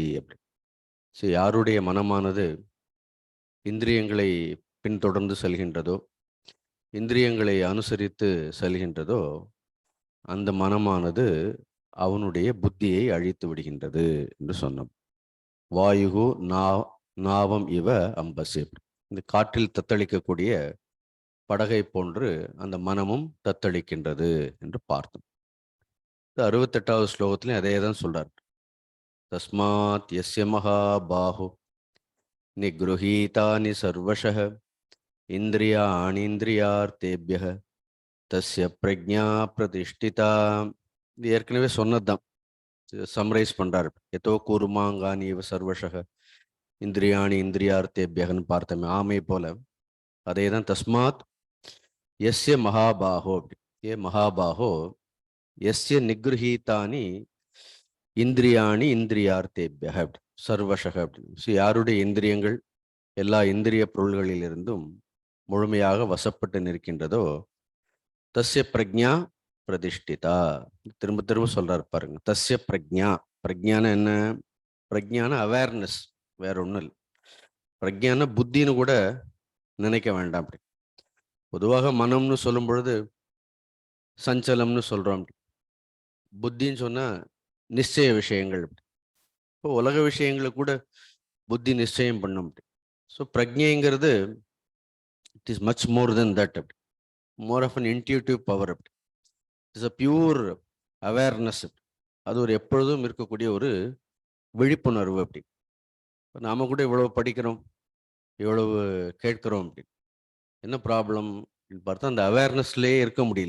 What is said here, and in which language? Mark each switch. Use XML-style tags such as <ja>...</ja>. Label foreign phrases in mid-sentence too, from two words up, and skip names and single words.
<ta>அப்படி யாருடைய மனமானது இந்திரியங்களை பின்தொடர்ந்து செல்கின்றதோ, இந்திரியங்களை அனுசரித்து செல்கின்றதோ, அந்த மனமானது அவனுடைய புத்தியை அழித்து விடுகின்றது என்று சொன்னோம்.</ta> <sa>वायुः नावम् इव अम्भसि.</sa> <ta>இந்த காற்றில் தத்தளிக்கக்கூடிய படகை போன்று அந்த மனமும் தத்தளிக்கின்றது என்று பார்த்தோம். 68வது ஸ்லோகத்திலையும் அதே தான் சொல்றார்.</ta> <sa>तस्मात् यस्य महाबाहो निगृहीतानि सर्वशः इन्द्रियाणीन्द्रियार्थेभ्यः तस्य प्रज्ञा प्रतिष्ठिता.</sa> <ta>இது ஏற்கனவே சொன்னதுதான், சம்ரைஸ் பண்றாரு.</ta> <sa>यदा कूर्मः अङ्गानि इव सर्वशः इन्द्रियाणीन्द्रियार्थेभ्यः</sa> <ta>பார்த்தோமே, ஆமை போல அதே தான்.</ta> <sa>तस्मात् यस्य महाबाहो हे महाबाहो यस्य निगृहीतानि इन्द्रियाणीन्द्रियार्थेभ्यः सर्वशः.</sa> <ta>யாருடைய இந்திரியங்கள் எல்லா இந்திரிய பொருள்களிலிருந்தும் முழுமையாக வசப்பட்டு நிற்கின்றதோ,</ta> <sa>तस्य प्रज्ञा प्रतिष्ठिता.</sa> <ta>திரும்ப திரும்ப சொல்றாரு பாருங்க.</ta> <sa>तस्य प्रज्ञा.</sa> <ta>பிரஜ்ஞான என்ன? பிரஜ்ஞான அவேர்னஸ், வேற ஒன்றும் இல்லை. பிரஜ்ஞான புத்தின்னு கூட நினைக்க வேண்டாம். அப்படி பொதுவாக மனம்னு சொல்லும் பொழுது சஞ்சலம்னு சொல்றோம். புத்தின்னு சொன்னா நிச்சய விஷயங்கள். இப்போ உலக விஷயங்களை கூட புத்தி நிச்சயம் பண்ணும்.</ta> <en>ஸோ பிரஜ்ஞைங்கிறது it is much more than that. அப்படி more of an intuitive power. அப்படி it's a pure awareness.</en> <ta>அது ஒரு எப்பொழுதும் இருக்கக்கூடிய ஒரு விழிப்புணர்வு. அப்படி இப்போ நாம் கூட இவ்வளவு படிக்கிறோம், இவ்வளவு கேட்கிறோம். அப்படி என்ன ப்ராப்ளம் அப்படின்னு பார்த்தா அந்த அவேர்னஸ்லேயே இருக்க முடியல.</ta>